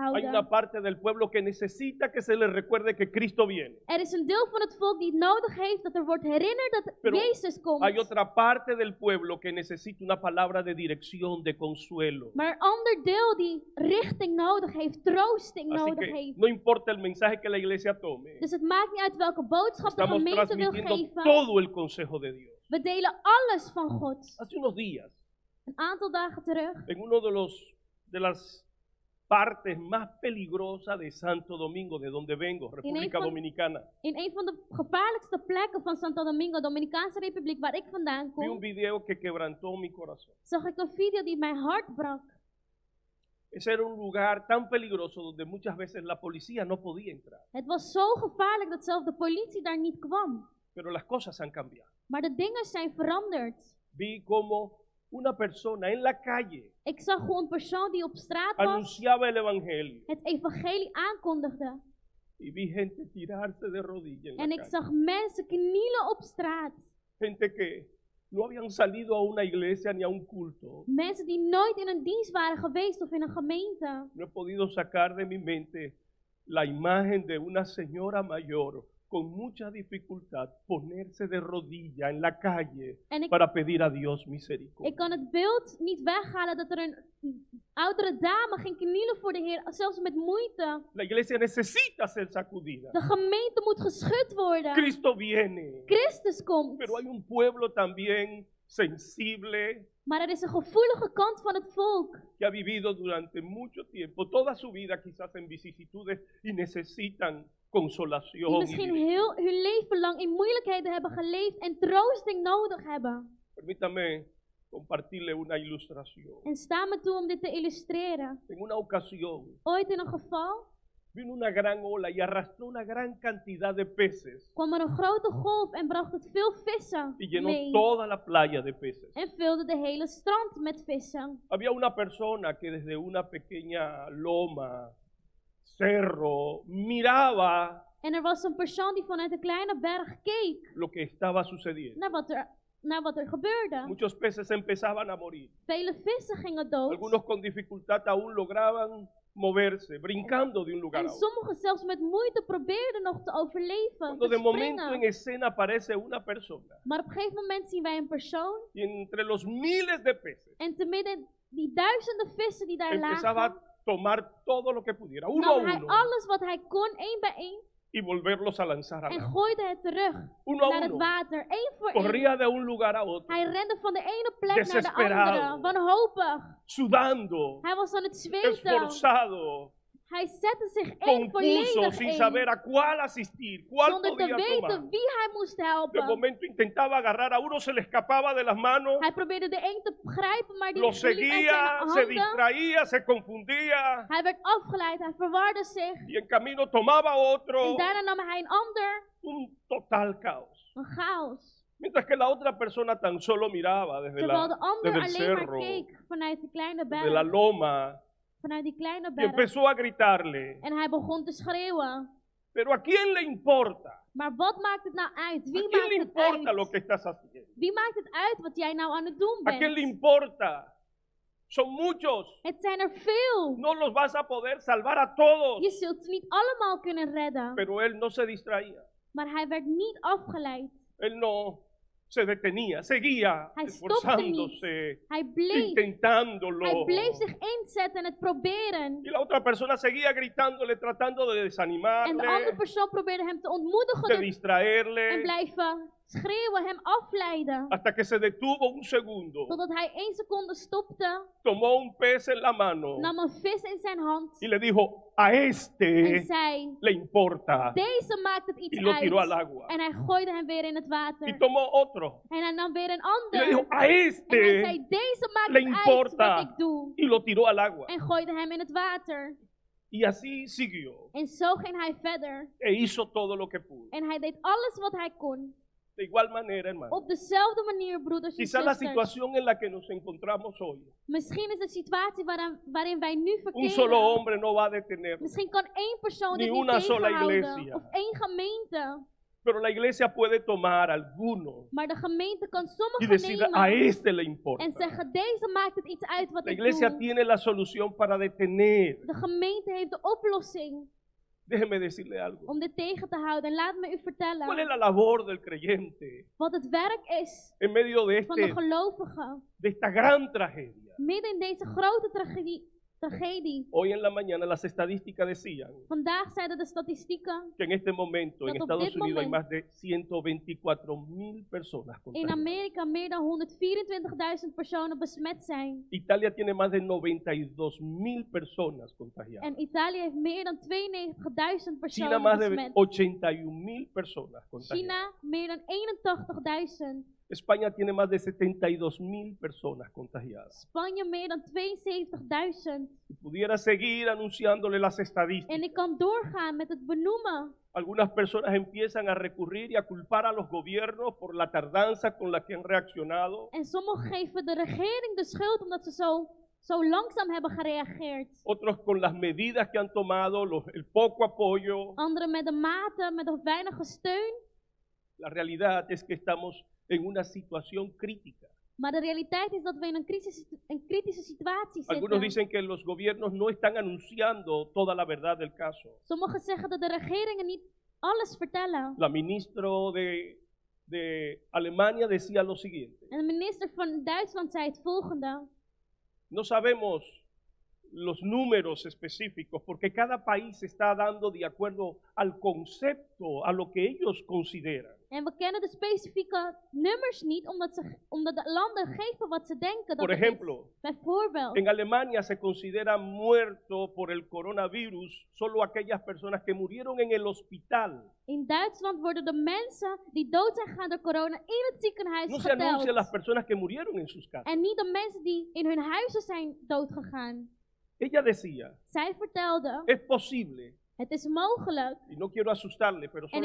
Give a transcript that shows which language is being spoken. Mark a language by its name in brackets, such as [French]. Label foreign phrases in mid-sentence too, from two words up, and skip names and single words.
[Spanish] Hay una [Dutch] houden. [Spanish] parte del pueblo que necesita que se le recuerde que Cristo viene. [Dutch] Is een deel van het volk die het nodig heeft dat er wordt herinnerd dat [Spanish] Pero [Dutch] Jezus komt. [Spanish] hay otra parte del pueblo que necesita una palabra de dirección, de consuelo. [Dutch] Maar een ander deel die richting nodig heeft, troosting [Spanish] Así [Dutch] nodig [Spanish] que [Dutch] heeft. [Spanish] no importa el mensaje que la iglesia tome. [Dutch] Dus het maakt niet uit welke boodschap de [Spanish] Estamos [Dutch] gemeente wil [Spanish] transmitiendo [Dutch] geven. [Spanish] todo el consejo de Dios. [Dutch] We delen alles van God. [Spanish] Hace unos días, [Dutch] Een aantal dagen terug, [Spanish] en uno de las partes más peligrosas de Santo Domingo, de donde vengo, República [Dutch] van- [Spanish] Dominicana, [Dutch] in een van de gevaarlijkste plekken van Santo Domingo, Dominicaanse Republiek, waar ik vandaan [Spanish] vi un [Dutch] kom, [Spanish] video que quebrantó mi corazón. [Dutch] zag ik een video die mijn hart brak. [Spanish] Ese era un lugar tan peligroso donde muchas veces la policía no podía entrar. [Dutch] Het was zo gevaarlijk dat zelfs de politie daar niet kwam. [Spanish] Pero las cosas han cambiado. [Dutch] Maar de dingen zijn veranderd. [Spanish] Vi como una persona en la calle [Dutch] Ik zag hoe een persoon die op straat was, [Spanish] anunciaba el evangelio. [Dutch] het evangelie aankondigde. [Spanish] Y vi gente tirarse de rodillas en [Dutch] En [Spanish] la [Dutch] ik [Spanish] calle. [Dutch] zag mensen knielen op straat. [Spanish] Gente que no habían salido a una iglesia ni a un culto. [Dutch] Mensen die nooit in een dienst waren geweest of in een gemeente. [Spanish] No he podido sacar de mi mente la imagen de una señora mayor con mucha dificultad ponerse de rodilla en la calle [Dutch] En ik, [Spanish] para pedir a Dios [Dutch] ik [Spanish] misericordia. [Dutch] kan het beeld niet weghalen dat er een oudere dame ging knielen voor de Heer, zelfs met moeite. [Spanish] La iglesia necesita ser sacudida. [Dutch] De gemeente moet geschud worden. [Spanish] Cristo viene, [Dutch] Christus komt. [Spanish] pero hay un pueblo también sensible [Dutch] Maar er is een gevoelige kant van het volk. [Spanish] que ha vivido durante mucho tiempo, toda su vida quizás en vicisitudes y necesitan [Dutch] Die [Spanish] consolación. [Dutch] misschien heel hun leven lang in moeilijkheden hebben geleefd en troosting nodig hebben. [Spanish] Permítame compartirle una ilustración. [Dutch] En sta me toe om dit te illustreren. [Spanish] En una ocasión [Dutch] Ooit in een geval [Spanish] vino una gran ola y arrastró una gran cantidad de peces [Dutch] kwam er een grote golf en bracht het veel vissen [Spanish] y llenó [Dutch] mee. [Spanish] toda la playa de peces. [Dutch] En vulde de hele strand met vissen. [Spanish] Había una persona que desde una pequeña loma, cerro, miraba [Dutch] En er was een persoon die vanuit een kleine berg keek [Spanish] lo que estaba sucediendo. [Dutch] naar wat er gebeurde. [Spanish] Muchos peces empezaban a morir. [Dutch] Vele vissen gingen dood. [Spanish] Algunos con dificultad aún lograban moverse, brincando de un lugar [Dutch] En [Spanish] a otro. [Dutch] sommigen zelfs met moeite probeerden nog te overleven, [Spanish] Cuando [Dutch] te [Spanish] de momento en [Dutch] springen. [Spanish] escena aparece una persona [Dutch] Maar op een gegeven moment zien wij een persoon [Spanish] y entre los miles de peces [Dutch] en te midden die duizenden vissen die daar [Spanish] empezaba [Dutch] lagen, [Spanish] a tomar todo lo que pudiera, uno a [Dutch] nam hij [Spanish] uno, [Dutch] alles wat hij kon, één bij één, [Spanish] y volverlos a lanzar al [Dutch] en [Spanish] agua. [Dutch] gooide het terug [Spanish] Uno [Dutch] naar [Spanish] a [Dutch] het [Spanish] uno. [Dutch] water, één voor één. [Spanish] Corría de un lugar a otro, [Dutch] Hij rende van de ene plek naar de [Spanish] Desesperado. [Dutch] andere, wanhopig. [Spanish] sudando, [Dutch] Hij was aan het zweten. [Spanish] esforzado, [Dutch] Hij zette zich in [Spanish] confuso, [Dutch] volledig [Spanish] sin [Dutch] in, [Spanish] saber a cuál asistir, cuál [Dutch] zonder te [Spanish] podía tomar. [Dutch] weten wie hij moest [Spanish] De [Dutch] helpen. [Spanish] momento intentaba agarrar a uno, se le escapaba de las manos, [Dutch] Hij probeerde de een te grijpen, maar die [Spanish] lo [Dutch] liep uit zijn [Spanish] seguía, se [Dutch] handen. [Spanish] distraía, se confundía [Dutch] Hij werd afgeleid, hij verwarde zich. [Spanish] y en camino tomaba otro. [Dutch] En daarna nam hij een ander. [Spanish] Un total caos. [Dutch] Een chaos. [Spanish] Mientras que la otra persona tan solo miraba [Dutch] Terwijl de ander [Spanish] desde el [Dutch] alleen maar [Spanish] cerro, [Dutch] keek vanuit die kleine [Spanish] de la [Dutch] berg. [Spanish] loma, [Dutch] Vanuit die kleine [Spanish] y [Dutch] berg. [Spanish] empezó a gritarle, [Dutch] En hij begon te schreeuwen. [Spanish] pero ¿a quién le importa? [Dutch] Maar wat maakt het nou uit? [Spanish] ¿A [Dutch] Wie [Spanish] quién le [Dutch] maakt het [Spanish] importa lo [Dutch] uit? [Spanish] que estás haciendo? [Dutch] Wie maakt het uit wat jij nou aan het doen [Spanish] ¿A quién le [Dutch] bent? [Spanish] importa? Son muchos. [Dutch] Het zijn er veel. [Spanish] No los vas a poder salvar a todos. [Dutch] Je zult ze niet allemaal kunnen redden. [Spanish] Pero él no se distraía. [Dutch] Maar hij werd niet afgeleid. [Spanish] Él no se detenía, seguía [Dutch] Hij stopte niet. [Spanish] esforzándose, [Dutch] Hij bleef. [Spanish] intentándolo. [Dutch] Hij bleef zich inzetten en het proberen. [Spanish] Y la otra persona seguía gritándole, tratando de [Dutch] En de andere [Spanish] desanimarle, [Dutch] persoon probeerde hem te ontmoedigen [Spanish] de [Dutch] en [Spanish] distraerle, [Dutch] blijven schreeuwen, hem afleiden. [Spanish] hasta que se detuvo un segundo, [Dutch] Totdat hij 1 seconde stopte, [Spanish] tomó un pez en la mano [Dutch] nam een vis in zijn hand [Spanish] y le dijo, a [Dutch] en [Spanish] este [Dutch] zei: [Spanish] le importa. [Dutch] deze maakt het [Spanish] Y [Dutch] iets [Spanish] lo tiró al [Dutch] uit. [Spanish] agua. [Dutch] En hij gooide hem weer in het [Spanish] Y [Dutch] water. [Spanish] tomó otro [Dutch] En hij nam weer een [Spanish] y le dijo, [Dutch] ander. [Spanish] a [Dutch] En hij [Spanish] este [Dutch] zei: deze maakt [Spanish] le [Dutch] het uit [Spanish] importa. [Dutch] wat ik doe. [Spanish] y lo tiró al agua. [Dutch] En gooide hem in het water. [Spanish] Y así siguió [Dutch] En zo ging hij verder. [Spanish] e hizo todo lo que pudo. [Dutch] En hij deed alles wat hij kon. [Spanish] De igual manera, hermano, [Dutch] Op dezelfde manier, broeders en [Spanish] quizá la [Dutch] zusters. [Spanish] situación en la que nos encontramos hoy, [Dutch] Misschien is de situatie waarin wij nu [Spanish] un solo [Dutch] verkeren. [Spanish] hombre no va a detenernos. [Dutch] Misschien kan één persoon [Spanish] Ni [Dutch] dit niet [Spanish] una sola [Dutch] tegenhouden. [Spanish] iglesia. [Dutch] Of één gemeente. [Spanish] Pero la iglesia puede tomar algunos [Dutch] Maar de gemeente kan [Spanish] y [Dutch] sommigen [Spanish] decir, a [Dutch] nemen [Spanish] este le importa. [Dutch] en zeggen, deze maakt het iets uit wat [Spanish] La [Dutch] ik [Spanish] iglesia [Dutch] doe. [Spanish] tiene la solución para detener. [Dutch] De gemeente heeft de oplossing [Spanish] Déjeme decirle algo. [Dutch] om dit tegen te houden. En laat me u [Spanish] ¿Cuál es [Dutch] vertellen [Spanish] la labor del creyente [Dutch] wat het werk is [Spanish] en medio de, [Dutch] van de gelovigen. [Spanish] de esta gran tragedia? [Dutch] Midden in deze grote tragedie. [Spanish] Hoy en la mañana las estadísticas decían [Dutch] Vandaag zeiden de statistieken [Spanish] que en este momento en [Dutch] Dat op [Spanish] Estados [Dutch] dit [Spanish] Unidos hay [Dutch] moment [Spanish] más de 124.000 personas [Dutch] in [Spanish] contagiadas. [Dutch] Amerika meer dan 124.000 personen besmet zijn. [Spanish] Italia tiene más de 92.000 personas contagiadas. [Dutch] En Italië heeft meer dan 92.000 [Spanish] China [Dutch] personen [Spanish] más de [Dutch] besmet. [Spanish] 81.000 personas contagiadas. [Dutch] China meer dan 81.000. [Spanish] España tiene más de 72.000 personas contagiadas. [Dutch] Spanje meer dan 72.000. [Spanish] Si pudiera seguir anunciándole las [Dutch] En [Spanish] estadísticas, [Dutch] ik kan doorgaan met het benoemen. [Spanish] algunas personas empiezan a recurrir y a culpar a los gobiernos por la tardanza con la que han reaccionado. [Dutch] En sommigen geven de regering de schuld omdat ze zo langzaam hebben gereageerd. [Spanish] Otros con las medidas que han tomado, el poco apoyo. [Dutch] Anderen met de maten, met de weinige steun. [Spanish] La realidad es que estamos en una situación crítica. [Dutch] Maar de realiteit is dat we in een kritische situatie [Spanish] Algunos [Dutch] zitten. [Spanish] dicen que los gobiernos no están anunciando toda la verdad del caso. [Dutch] Sommigen zeggen dat de regeringen niet alles vertellen. [Spanish] La ministra de Alemania decía lo siguiente: [Dutch] En de minister van Duitsland zei het volgende. [Spanish] no sabemos los números específicos porque cada país está dando de acuerdo al concepto, a lo que ellos consideran. [Dutch] En we kennen de specifieke nummers niet, omdat de landen geven wat ze denken dat [Spanish] Por [Dutch] het [Spanish] ejemplo, [Dutch] is. Bijvoorbeeld, [Spanish] en Alemania se considera muerto por el coronavirus solo aquellas personas que murieron en el hospital. [Dutch] in Duitsland worden de mensen die dood zijn gegaan door corona in het ziekenhuis [Spanish] No se anuncian las [Dutch] geteld. [Spanish] personas que murieron en sus casas. [Dutch] En niet de mensen die in hun huizen zijn doodgegaan. [Spanish] Ella decía, [Dutch] Zij vertelde, [Spanish] es posible, [Dutch] het is mogelijk, [Spanish] y no quiero asustarle, pero solo